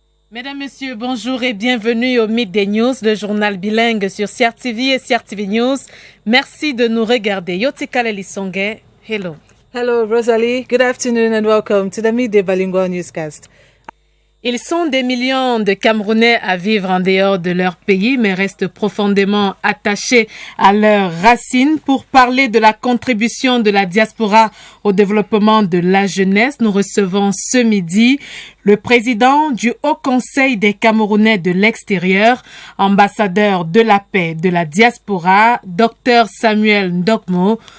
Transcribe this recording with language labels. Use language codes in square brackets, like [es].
[fr] Mesdames, Messieurs, bonjour et bienvenue au Midday News, le journal bilingue sur CRTV et CRTV News. Merci de nous regarder. Yotikale Lisonge, hello. [en] Hello, Rosalie. Good afternoon and welcome to the Midday Bilingual Newscast. [fr] Ils sont des millions de Camerounais à vivre en dehors de leur pays, mais restent profondément attachés à leurs racines. Pour parler de la contribution de la diaspora au développement de la jeunesse, nous recevons ce midi le président du Haut Conseil des Camerounais de l'extérieur, ambassadeur de la paix de la diaspora, Dr Samuel Ndokmo.